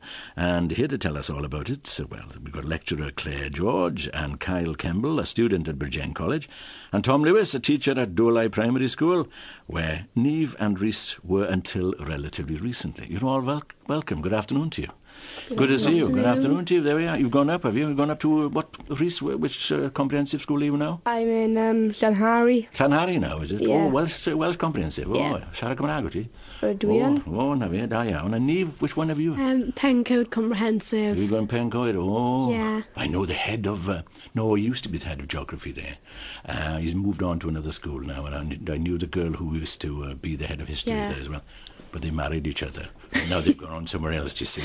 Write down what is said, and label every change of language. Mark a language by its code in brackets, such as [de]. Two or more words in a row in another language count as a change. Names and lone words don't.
[en] And here to tell us all about it, we've got lecturer Claire George and Kyle Kemble, a student at Bridgend College, and Tom Lewis, a teacher at Dolai Primary School, where Niamh and Rhys were until relatively recently. You're all welcome. Good afternoon to you. Good to see you. Good afternoon to you. There we are. You've gone up, have you? You've gone up to what, Rhys? Which comprehensive school are you now? I'm in Llanhari. Llanhari now, is it? Yeah. Oh, Welsh comprehensive. Yeah. [cy] Oh, siarad Cymraeg wyt ti? Dwi na fi, da iawn. [en] And Niamh, which one have you? Pencode Comprehensive. You've gone Pencoed? Oh. Yeah. I know the head of... he used to be the head of geography there. He's moved on to another school now, and I knew the girl who used to be the head of history there as well. But they married each other. Now they've gone on somewhere else, you see.